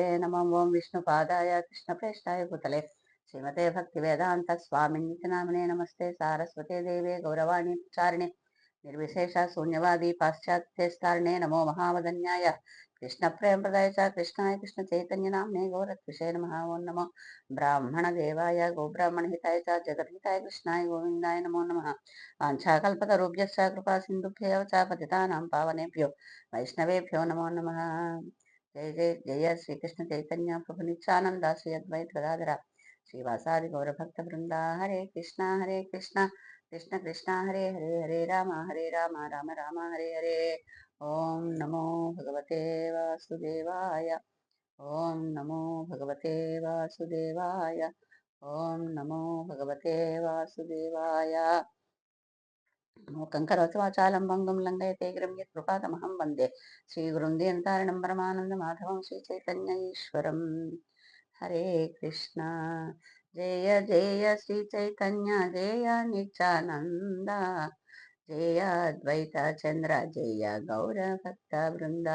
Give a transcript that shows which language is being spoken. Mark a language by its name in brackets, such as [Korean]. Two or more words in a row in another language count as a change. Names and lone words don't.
[Sanskrit] నమః ఓం విష్ణుపాదాయ కృష్ణప్రేష్టాయ భూతలే శ్రీమతే భక్తి వేదాంత స్వామిన్నితి నామినే నమస్తే సారస్వతే దేవే గౌరవాణి చారిణే నిర్విశేష శూన్యవాది పాశ్చాత్యస్తారిణే నమో మహావదన్యాయ కృష్ణ ప్రేమ ప్రదాయ చ కృష్ణాయ కృష్ణ చైతన్య నామ్నే గౌరత్విషే నమః. ఓం నమో బ్రాహ్మణ దేవాయ గోబ్రాహ్మణ హితాయ చ జగద్హితాయ కృష్ణాయ గోవిందాయ నమో నమః. వాంఛాకల్పతరుభ్యశ్చ కృపా సింధుభ్యేవ చ పతితానాం పావనేభ్యో వైష్ణవేభ్యో నమో నమః. జయ జయ జయ శ్రీకృష్ణ చైతన్య ప్రభు నిత్యానంద శ్రీ అద్వైత గదాధర శ్రీవాసాది గౌరభక్త బృంద. హరే కృష్ణ కృష్ణ కృష్ణ హరే హరే హరే రామ రామ రామ హరే హరే. ఓం నమో భగవతే వాసుదేవాయ. ఓం నమో భగవతే వాసుదేవాయ. ఓం నమో భగవతే వాసుదేవాయ. మూకం కరోతి వాచాలం భంగం లంఘయతే గిరిం యత్కృపాతమహం వందే శ్రీగురుందీయంతారణం పరమానంద మాధవం శ్రీ చైతన్య ఈశ్వరం. హరే కృష్ణ. జయ జయ శ్రీ చైతన్య జయ నిత్యానంద జయ అద్వైత చంద్ర జయ గౌర భక్త బృంద.